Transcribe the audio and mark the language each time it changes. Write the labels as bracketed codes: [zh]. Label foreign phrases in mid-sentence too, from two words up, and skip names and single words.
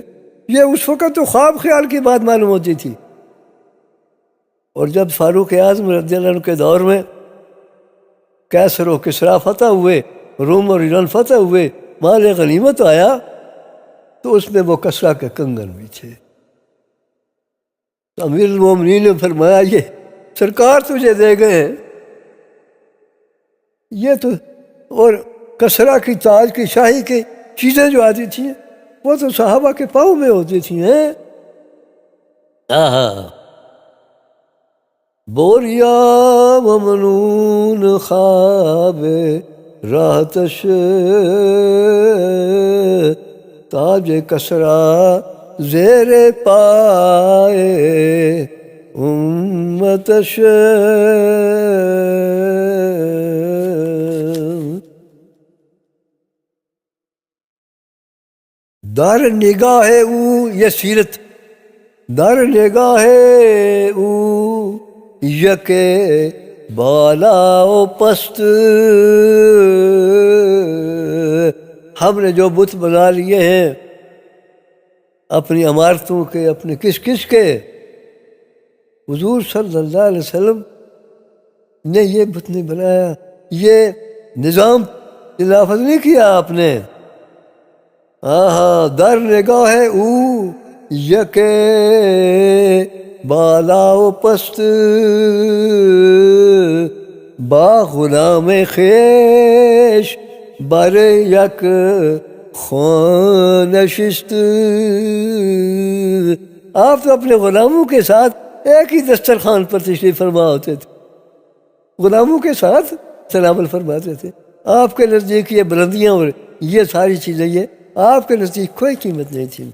[ur] یہ اس وقت تو خواب خیال کی بات معلوم ہوتی تھی. اور جب فاروق اعظم رضی اللہ عنہ کے دور میں کیسر و کسرا فتح ہوئے، روم اور ایران فتح ہوئے، مال غنیمت آیا، تو اس میں وہ کسرا کے کنگن بھی تھے. تو امیر المومنین نے فرمایا یہ سرکار تجھے دے گئے ہیں یہ تو. اور کسرا کی تاج کی شاہی کی چیزیں جو آتی تھیں وہ تو صحابہ کے پاؤں میں ہوتی تھیں. [fa] بوریا ممنون خواب راحتش تاج کسرا زیر پائے امتش. در نگاہ او یہ سیرت، در نگاہ او یک بالا و پست. [ur] ہم نے جو بت بنا لیے ہیں اپنی عمارتوں کے، اپنے کس کے، حضور صلی اللہ علیہ وسلم نے یہ بت نہیں بنایا، یہ نظام نافذ نہیں کیا آپ نے. [fa] در نگاہ او یک بالا و پست با غلام خیش بر یک خان نشست. [ur] آپ تو اپنے غلاموں کے ساتھ ایک ہی دسترخوان پر تشریف فرما ہوتے تھے، غلاموں کے ساتھ تناول فرماتے تھے. آپ کے نزدیک یہ بلندیاں اور یہ ساری چیزیں یہ آپ کے نزدیک کوئی قیمت نہیں تھی.